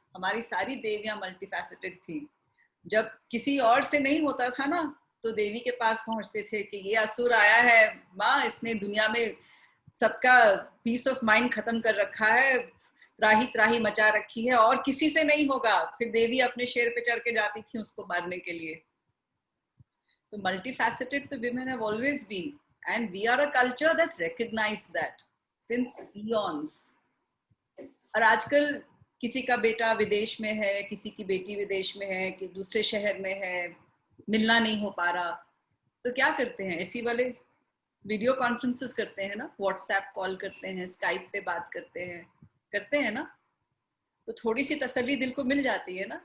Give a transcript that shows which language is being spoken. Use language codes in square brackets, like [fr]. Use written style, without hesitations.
[hi] हमारी सारी देवियां मल्टीफैसेटेड थी। जब किसी और से नहीं होता था ना, तो देवी के पास पहुंचते थे कि ये असुर आया है माँ, इसने दुनिया में सबका पीस ऑफ माइंड खत्म कर रखा है, त्राही त्राही मचा रखी है, और किसी से नहीं होगा। फिर देवी अपने शेर पे चढ़ के जाती थी उसको मारने के लिए। [en] तो multifaceted the women have always been, and we are a culture that recognize that since eons. [hi] और आजकल किसी का बेटा विदेश में है, किसी की बेटी विदेश में है, कि दूसरे शहर में है, मिलना नहीं हो पा रहा, तो क्या करते हैं, ऐसी वाले वीडियो कॉन्फ्रेंसेस करते हैं ना, व्हाट्सएप कॉल करते हैं, स्काइप पे बात करते हैं ना, तो थोड़ी सी तसल्ली दिल को मिल जाती है ना।